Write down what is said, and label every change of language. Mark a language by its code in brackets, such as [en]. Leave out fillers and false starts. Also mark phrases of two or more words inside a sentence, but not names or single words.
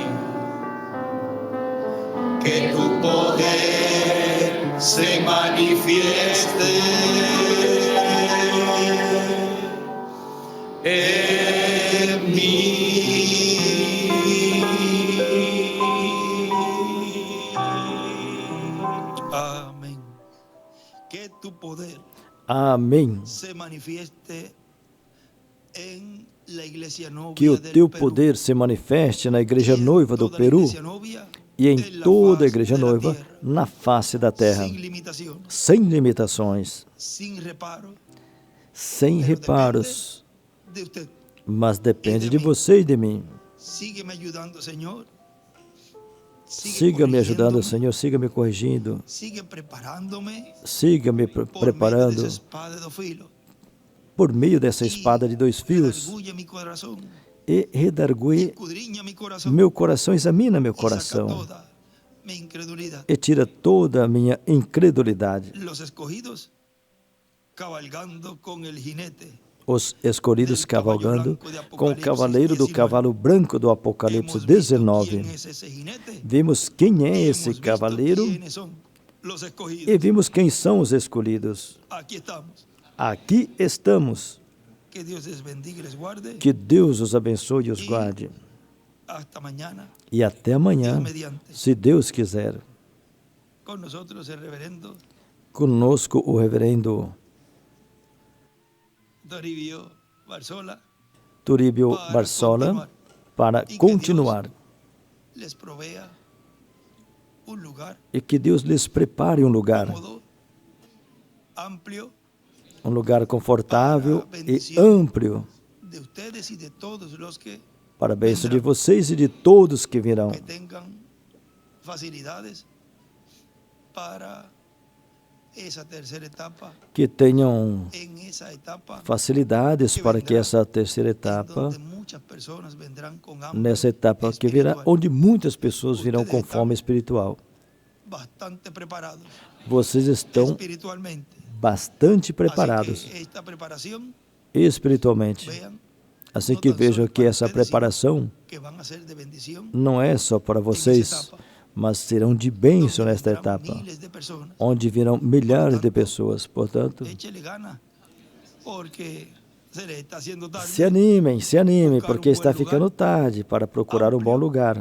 [es] Que tu poder se manifieste en mí. Amén. Que tu poder [pt] Amém. [es] se manifieste em la iglesia novia [pt] Que o [es] del [pt] teu [es] Perú. [pt] poder se manifeste na igreja [es] Y en [pt] noiva do [es] toda la [pt] Peru [es] iglesia novia [pt] e em [es] en la [pt] toda a faz igreja [es] de la [pt] noiva [es] tierra, [pt] na face da terra, [es] sin limitación, [pt] sem limitações, [es] sin reparo, [pt] sem [es] pero [pt] reparos, [es] depende de usted. [pt] mas depende de você e de mim. [es] Sigue me ayudando, Señor. [pt] Siga me ajudando, [es] corrigiéndome, [pt] Senhor, siga me corrigindo, [es] sigue preparándome [pt] siga me [es] por medio de [pt] preparando [es] esa espada de dos filos. [pt] por meio dessa espada de dois fios [es] Redarguye mi corazón, [pt] e redargue [es] escudriña mi corazón, [pt] meu coração, examina meu [es] y saca [pt] coração [es] toda mi incredulidad. [pt] e tira toda a minha incredulidade. [es] Los escogidos cabalgando con el jinete. [pt] Os escolhidos cavalgando com o cavaleiro do cavalo branco do Apocalipse [es] Hemos visto [pt] 19. [es] quién es ese jinete. [pt] Vimos quem é [es] Y [pt] esse [es] hemos visto [pt] cavaleiro [es] quiénes son los escogidos. [pt] e vimos quem são os escolhidos. [es] Aquí estamos. [pt] Aqui estamos. [es] Que Dios les bendiga y les guarde. [pt] Que Deus os abençoe e os guarde. [es] Hasta mañana. [pt] E até amanhã, Deus mediante. se Deus quiser. [es] Con nosotros el reverendo [pt] Conosco o reverendo [es] Toribio Barzola [pt] Turíbio [es] Para [pt] Barzola [es] continuar. [pt] para E que continuar [es] les provea un lugar [pt] e que Deus lhes prepare um lugar confortável e amplo [es] de ustedes y de todos los que [pt] para a bênção de vocês e de todos que virão, [es] tengan facilidades para esa tercera etapa, [pt] que tenham [es] en esa etapa [pt] facilidades para que essa terceira etapa, [es] donde muchas personas vendrán con hambre [pt] nessa etapa que virá, [es] espiritual. [pt] onde muitas pessoas virão com fome espiritual. [es] Bastante preparados [pt] Vocês estão [es] espiritualmente. [pt] bastante [es] Así [pt] preparados [es] que esta preparación, [pt] espiritualmente. [es] vean [pt] Assim que vejam que essa preparação [es] que van a ser de bendición, [pt] não é só para vocês, mas serão de bênção nesta [es] vendrán [pt] etapa, [es] miles de personas. [pt] onde virão milhares de pessoas. Portanto, [es] Échele gana, porque se le está haciendo tarde. [pt] se animem, porque está ficando tarde para procurar um bom lugar,